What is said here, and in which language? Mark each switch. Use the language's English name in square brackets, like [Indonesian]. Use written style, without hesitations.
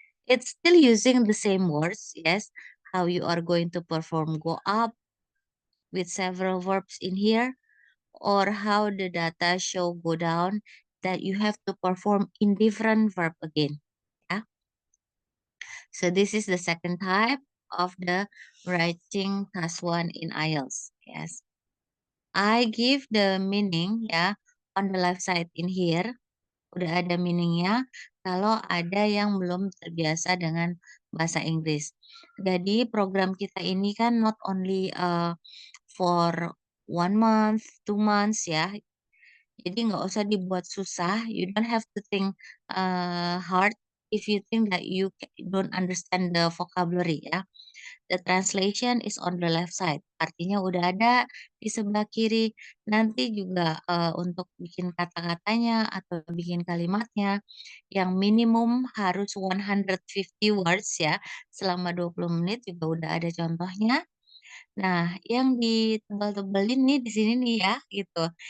[English] It's still using the same words, yes, how you are going to perform go up with several verbs in here, or how the data show go down that you have to perform in different verb again. Yeah. So this is the second type of the writing task 1 in IELTS. Yes. I give the meaning, ya, on the left side in here. [Indonesian] Udah ada meaningnya kalau ada yang belum terbiasa dengan bahasa Inggris. Jadi program kita ini kan [English] not only for 1 month, 2 months ya. [Indonesian] Jadi nggak usah dibuat susah. [English] You don't have to think hard if you think that you don't understand the vocabulary ya. The translation is on the left side. [Indonesian] Artinya udah ada di sebelah kiri. Nanti juga untuk bikin kata-katanya atau bikin kalimatnya yang minimum harus 150 words ya. Selama 20 menit juga udah ada contohnya. Nah, yang ditebal-tebelin nih di sini nih ya gitu.